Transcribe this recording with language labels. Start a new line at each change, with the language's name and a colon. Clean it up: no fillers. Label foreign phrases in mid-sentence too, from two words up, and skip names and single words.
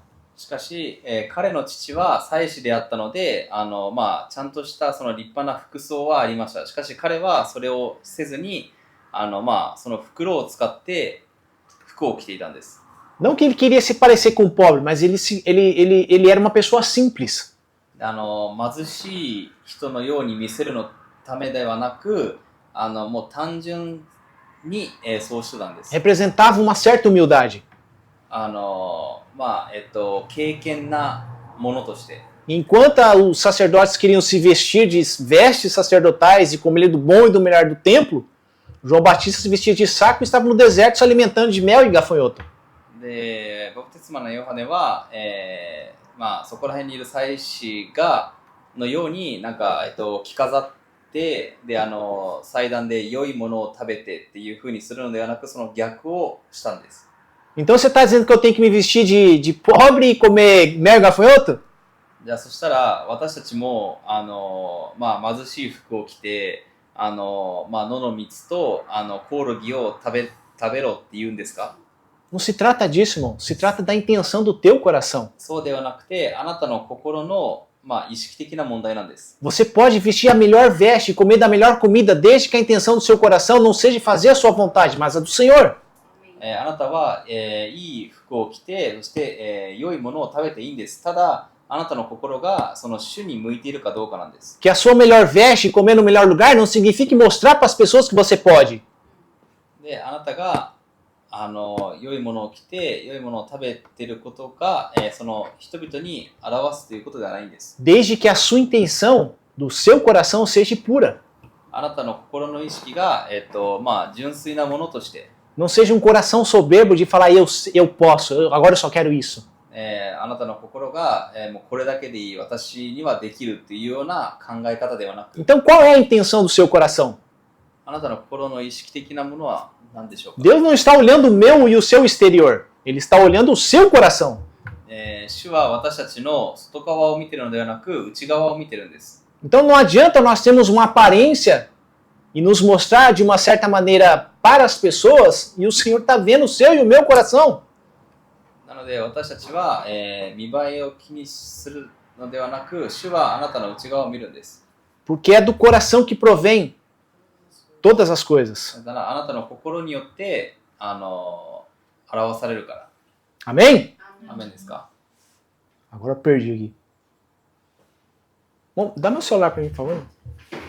Japanese: しかし、彼の父は祭司であったので、まあ、ちゃんとしたその立派な服装はありました。しかし彼はそれをせずに、まあ、その袋を使って服を着ていたんです。
Portuguese: Não que ele queria se parecer com o pobre, mas ele era uma pessoa simples.
Japanese: 貧しい人のように見せるのためではなく、もう単純に、そうしてたんです。
Portuguese: Representava uma certa humildade.
Japanese: まあ、敬虔なものとして。
Portuguese: Enquanto os sacerdotes queriam se vestir de vestes sacerdotais e comer do bom e do melhor do templo, João Batista se vestia de saco e estava no deserto se alimentando de mel e gafanhoto.
Japanese: で、バプテスマのヨハネは、まあ、そこら辺にいる祭司のようになんか、着飾ってで祭壇で良いものを食べてっていう風にするのではなく、その逆をしたんです。
Portuguese: Então você está dizendo que eu tenho que me vestir de pobre e comer mel e gafanhoto?
Japanese: じゃあそしたら私たちもまあ、貧しい服を着てまあ、野の蜜とコオロギを食べろって言うんですか？
Portuguese: Não se trata disso, irmão. Se trata da intenção do teu coração.
Japanese: そうではなくて、あなたの心の、まあ、意識的な問題なんです。
Portuguese: Você pode vestir a melhor veste e comer da melhor comida, desde que a intenção do seu coração não seja fazer a sua vontade, mas a do Senhor.
Japanese: あなたは、いい服を着て、そして、良いものを食べていいんです。ただ、あなたの心がその主に向いているかどうかなんです。
Portuguese: Que a sua melhor veste e comer no melhor lugar não significa mostrar para as pessoas que você pode.
Japanese: で、あなたが良いものを着て、良いものを食べていることが、その人々に表すということではないんです。
Portuguese: Desde que a sua intenção do seu coração seja pura.
Japanese: あなたの心の意識が、まあ、純粋なものとして、
Portuguese: Não seja um coração soberbo de falar eu posso, agora eu só quero isso.
Japanese: あなたの心が、もうこれだけでいい、私にはできるっていうような考え方ではなく、
Portuguese: Então qual é a intenção do seu coração?
Japanese: あなたの心の意識的なものは何でしょうか？
Portuguese: Deus não está olhando o meu e o seu exterior. Ele está olhando o seu coração.
Japanese: 主は私たちの外側を見てるのではなく、内側を見てるんです。
Portuguese: Então não adianta nós termos uma aparência e nos mostrar de uma certa maneira para as pessoas e o Senhor está vendo o seu e o meu coração.
Japanese: なので私たちは、見栄えを気にするのではなく、主はあなたの内側を見るんです。
Portuguese: Porque é do coração que provém todas as coisas.
Japanese: だからあなたの心によって表されるから。
Portuguese: Amém?
Japanese: アメンですか？
Portuguese: Agora eu perdi aqui. Bom, dá meu celular para mim, por favor.